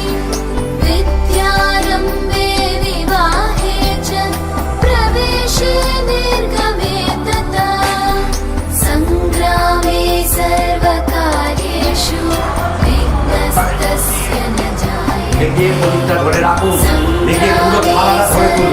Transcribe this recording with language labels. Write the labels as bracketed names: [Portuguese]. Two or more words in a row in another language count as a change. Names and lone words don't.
[Sanskrit] विद्यारम्भे विवाहे च प्रवेशे निर्गमे तथा सङ्ग्रामे सर्वकार्येषु विघ्नस्तस्य न जायते [Bangla] দেখিয়ে পরিষ্কার করে রাখুন, দেখিয়ে পুরো থালাটা ধরে তুলুন।